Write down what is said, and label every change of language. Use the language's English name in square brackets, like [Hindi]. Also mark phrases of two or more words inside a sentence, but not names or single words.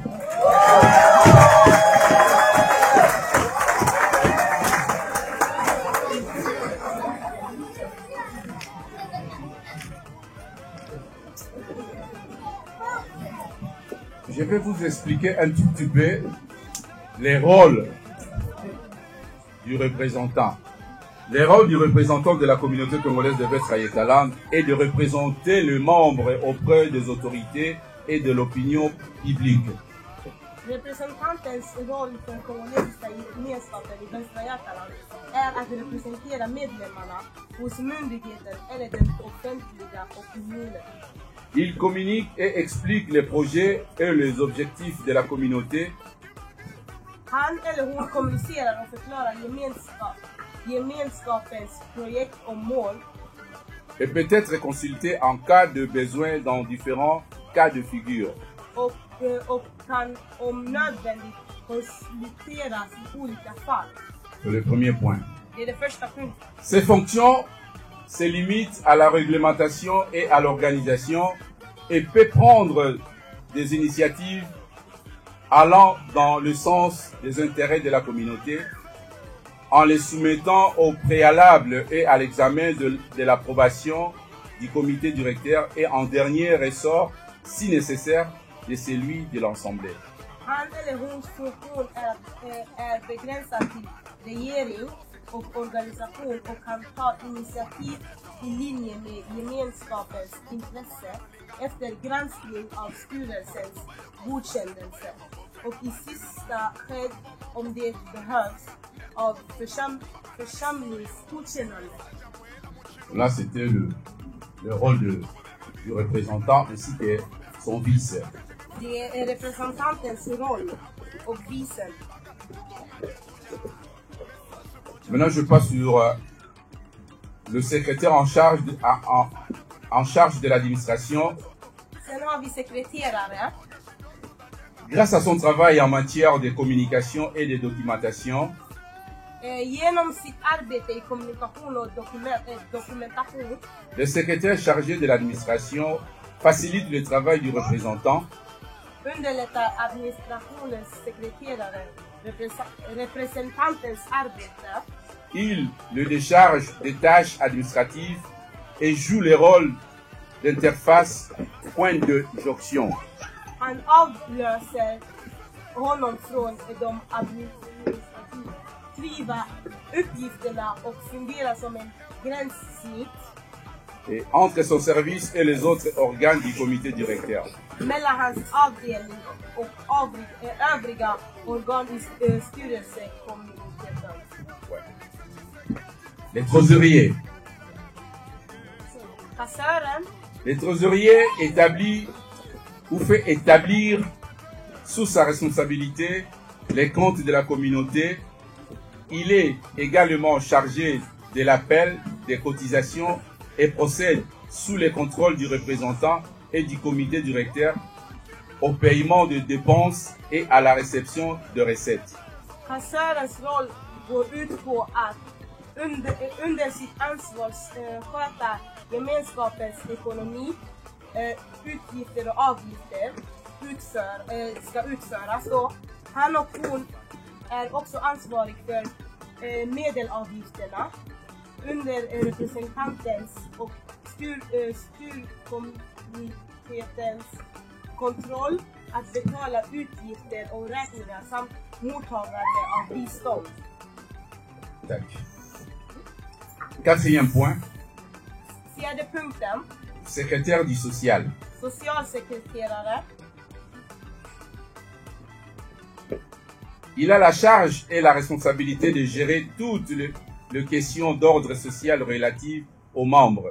[French] Je vais vous expliquer un tout petit peu les rôles du représentant. Les rôles du représentant de la communauté congolaise de Västra Götaland est de représenter les membres auprès des autorités et de l'opinion publique. [Swedish] Representantens roll för den kongolesiska gemenskapen i Västra Götaland är att representera medlemmarna hos myndigheter eller den offentliga opinionen. [French] Il communique et explique les projets et les objectifs de la communauté. [Swedish] Han eller hon kommunicerar och förklarar gemenskapens projekt och mål. [French] Et peut être consulté en cas de besoin dans différents cas de figure. [Swedish] Och kan om nödvändigt konsulteras i olika fall. [French] C'est le premier point. [Swedish] Det är det första punkten. [French] Ces fonctions se limitent à la réglementation et à l'organisation et peut prendre des initiatives allant dans le sens des intérêts de la communauté en les soumettant au préalable et à l'examen de l'approbation du comité directeur et en dernier ressort, si nécessaire, de celui de l'Assemblée. [Swedish] Han eller hons funktion är begränsad till regering och organisation och kan ta initiativ i linje med gemenskapens intresse efter granskning av styrelsens godkännelse och i sista sked om det behövs av församlingsgodkännande. [French] Là, c'était le rôle du représentant ainsi que son vice. [Swedish] Det är representantens roll och vicen. [French] Maintenant, je passe sur le secrétaire en charge de l'administration. [Swedish] Sen har vi sekreterare. [French] Grâce à son travail en matière de communication et de documentation, [Swedish] Genom sitt arbete i kommunikation och dokumentation. [French] le secrétaire chargé de l'administration facilite le travail du représentant [Swedish] Underlättar administrationens sekreterare representantens arbete. [French] il le décharge des tâches administratives et joue le rôle d'interface, point de jonction. [Swedish] Han avlöser honom från de administrativa uppgifterna och fungerar som en gränssnitt [French] Et entre son service et les autres organes du comité directeur. [Swedish] mellan hans avdelning och övriga organ i styrelsekommittén. [French] Les trésoriers. [Swedish] Kassören [French] Les trésoriers établit ou fait établir sous sa responsabilité les comptes de la communauté. Il est également chargé de l'appel des cotisations et procède sous le contrôle du représentant et du comité directeur au paiement de dépenses et à la réception de recettes. [Swedish] Kassörens roll går ut på att under sitt ansvar sköta gemenskapens ekonomi, utgifter och avgifter ska utföras. Så han och hon är också ansvarig för medelavgifterna under representantens och styrkommitténs kontroll att betala utgifter och räkningar samt mottagande av bistånd. [French] Tac. Quatrième point, [Swedish] Fjärde punkten, [French] secrétaire du social. [Swedish] socialsekreterare. [French] Il a la charge et la responsabilité de gérer toutes les questions d'ordre social relatives aux membres.